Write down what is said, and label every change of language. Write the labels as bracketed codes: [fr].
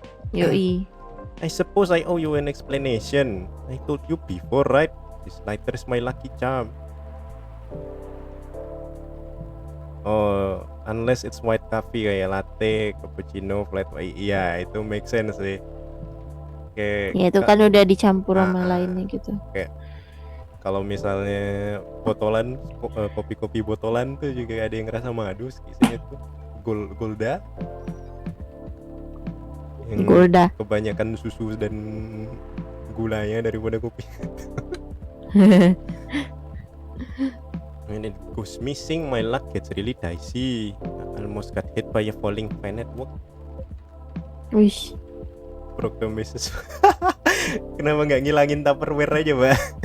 [id] Yoi. [en] I suppose I owe you an explanation. I told you before, right? This lighter is my lucky charm. Oh, unless it's white coffee [id] kayak [en] latte, cappuccino, flat white. [id] Iya, itu [en] make sense [id] sih. Oke. Ya itu kan udah dicampur sama lainnya gitu. Oke. Kalau misalnya botolan, kopi-kopi botolan tuh juga ada yang ngerasa madu, isinya tuh Golda. Golda. Kebanyakan susu dan gulanya daripada kopi. [en] When it goes missing, my luck gets really dicey. I almost got hit by a falling fan at work. Wish. Broke the missus. [id] Kenapa nggak ngilangin Tupperware aja, Mbak?